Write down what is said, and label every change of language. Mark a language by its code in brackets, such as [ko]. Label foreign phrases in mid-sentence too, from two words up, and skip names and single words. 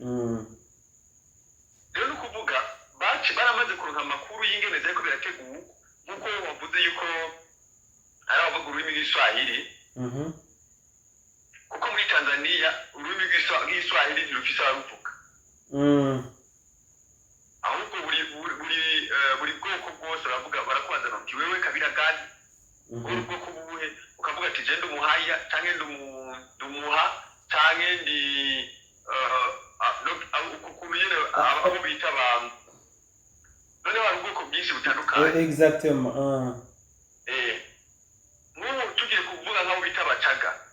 [rn] Rero nukuvuga baramaze kuronka amakuru y'ingene zeko birateguwe nkuko wavuze yuko ari abavuga ururimi rw'Iswahili. Kuko muri Tanzania ururimi rw'Iswahili ntirufise abaruvuga. Ahubwo buri bwoko bwose barakubaza bati [sw] wewe Kabila gani? [rn] Ubwoko bubuhe? Ukavuga ati je ndumuhaya canke ndumuha canke ndi ukukumyene abo bita abantu. None hari ubwoko bwinshi butandukanye. [fr] Exactement. [rn] Nk'ubu tugiye kuvuga nk'abo bita Abacaga.